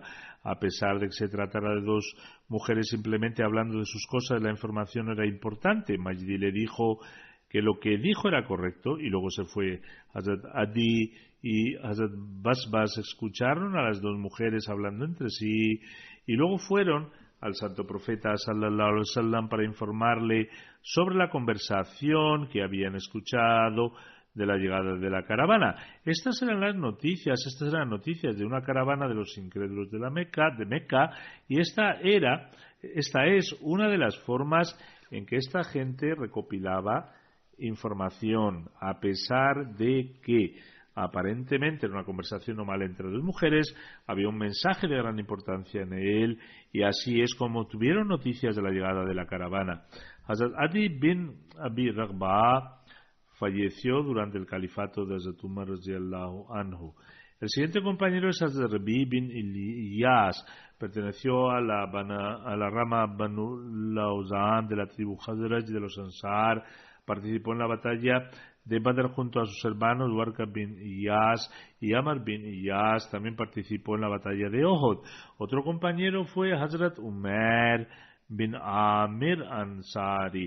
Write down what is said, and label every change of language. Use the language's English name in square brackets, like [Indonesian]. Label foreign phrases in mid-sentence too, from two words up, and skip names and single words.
[Spanish] A pesar de que se tratara de dos mujeres simplemente hablando de sus cosas, la información era importante. Majdi le dijo que lo que dijo era correcto y luego se fue. Hazrat Adi y Hazrat Basbas escucharon a las dos mujeres hablando entre sí y luego fueron al santo profeta [Arabic] صلى الله عليه وسلم [Spanish] para informarle sobre la conversación que habían escuchado de la llegada de la caravana. Estas eran noticias de una caravana de los incrédulos de Meca, y esta es una de las formas en que esta gente recopilaba información, a pesar de que aparentemente en una conversación normal entre dos mujeres había un mensaje de gran importancia en él, y así es como tuvieron noticias de la llegada de la caravana. Hazrat Adi bin Abi Raghba falleció durante el califato de Hazrat Umar [Arabic] رضي الله عنه. [Spanish] El siguiente compañero es Hazrat Rabi bin Ilyas. Perteneció a la rama Banu Lauzan de la tribu Khazraj de los Ansar. Participó en la batalla de Badr junto a sus hermanos Warqa bin Iyas y Amr bin Iyas. También participó en la batalla de Uhud. Otro compañero fue Hazrat Umair bin Amir Ansari.